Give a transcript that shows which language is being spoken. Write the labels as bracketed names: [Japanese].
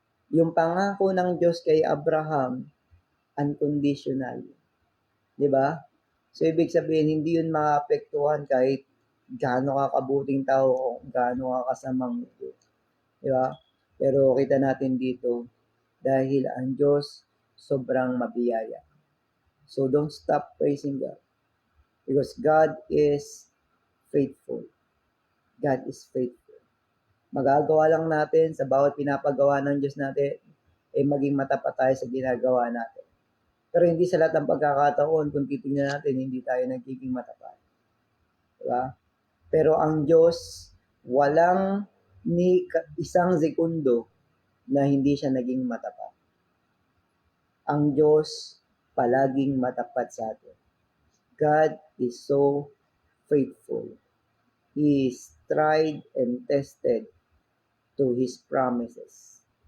[Filipino] Yung pangako ng Diyos kay Abraham, unconditional. Di ba? So, ibig sabihin, hindi yun maapektuhan kahit gaano ka kabuting tao o gaano ka kasamang ito. Di ba? Pero kita natin dito, dahil ang Diyos sobrang mabiyaya. [English] So, don't stop praising God. Because God is faithful. God is faithful. [Filipino] Magagawa lang natin sa bawat pinapagawa ng Diyos natin, maging matapat tayo sa ginagawa natin. Pero hindi sa lahat ng pagkakataon, kung titingnan natin, hindi tayo nagiging matapat. Diba? Pero ang Diyos, walang ni isang sekundo na hindi siya naging matapat. Ang Diyos, palaging matapat sa atin. [English] God is so faithful. He is tried and tested to His promises.